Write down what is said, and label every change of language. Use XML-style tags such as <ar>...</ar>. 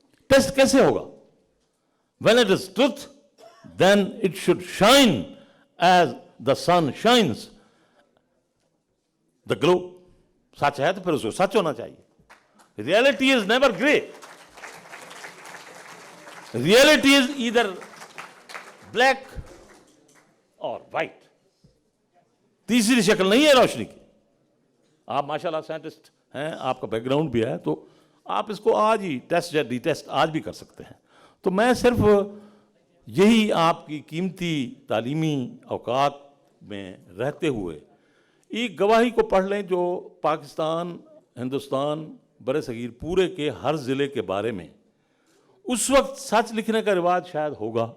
<ur>Test کیسے ہوگا؟</ur> <en>When it is truth, then it should shine as the sun shines. The globe.</en> <ur>سچ ہے تو پھر اس کو سچ ہونا چاہیے.</ur> <en>Reality is never gray. Reality is either black or white.</en> <ur>تیسری شکل نہیں ہے روشنی کی. آپ ماشاءاللہ سائنٹسٹ ہیں, آپ کا بیک گراؤنڈ بھی ہے, تو آپ اس کو آج ہی ٹیسٹ یا ڈی ٹیسٹ آج بھی کر سکتے ہیں. تو میں صرف یہی آپ کی قیمتی تعلیمی اوقات میں رہتے ہوئے ایک گواہی کو پڑھ لیں جو پاکستان, ہندوستان, برِ صغیر پورے کے ہر ضلع کے بارے میں اس وقت سچ لکھنے کا رواج شاید ہوگا.</ur>